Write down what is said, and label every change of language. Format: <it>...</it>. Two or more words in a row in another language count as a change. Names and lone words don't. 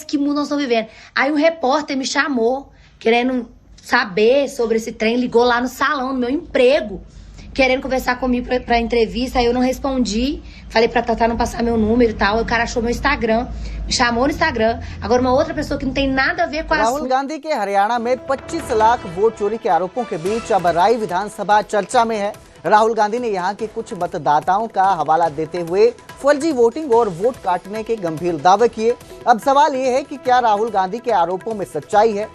<pt>Que mundo nós estamos vivendo? Aí um repórter me chamou, querendo saber sobre esse trem, ligou lá no salão, no meu emprego, querendo conversar comigo pra entrevista. Aí eu não respondi, falei pra Tatá não passar meu número e tal. O cara achou meu Instagram, me chamou no Instagram. Agora uma outra pessoa que não tem nada a ver com a</pt> <hi>राहुल गांधी के हरियाणा में 25 लाख वोट चोरी के आरोपों के बीच अब राय विधानसभा चर्चा में है। राहुल गांधी ने यहां के कुछ मतदाताओं का हवाला देते हुए फर्जी वोटिंग और वोट काटने के गंभीर दावे किए। अब सवाल ये है कि क्या राहुल गांधी के आरोपों में सच्चाई है?</hi>